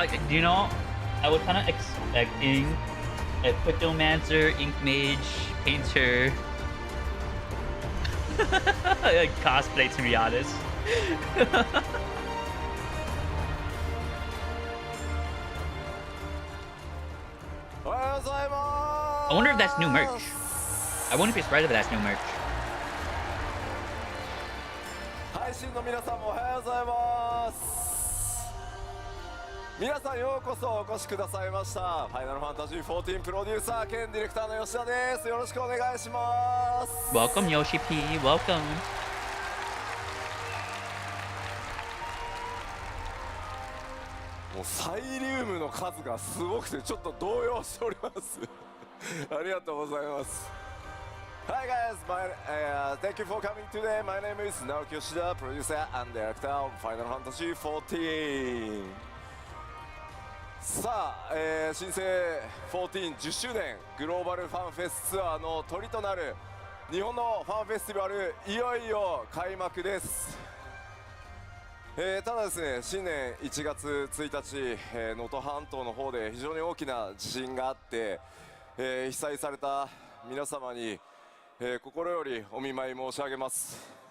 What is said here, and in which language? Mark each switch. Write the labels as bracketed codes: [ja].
[en] You know, I was kind of expecting a Pictomancer, Ink Mage, Painter cosplay, to be honest. I wonder if that's new merch. I wouldn't be surprised if that's new merch. [ja] 配信の皆さんもおはようございます。皆さんようこそお越しくださいました。ファイナルファンタジー14プロデューサー兼ディレクターの吉田です。よろしくお願いします。 [en] Welcome, Yoshi P. Welcome. [ja] もうサイリウムの数がすごくてちょっと動揺しております。ありがとうございます。 [en] Hi guys, thank you for coming today. My name is Naoki Yoshida, producer and director of Final Fantasy 14. [ja] さあ、新生14 10周年グローバルファンフェスツアーの鳥となる日本のファンフェスティバル、いよいよ開幕です。ただですね、新年1月1日、能登半島の方で非常に大きな地震があって、被災された皆様に、心よりお見舞い申し上げます。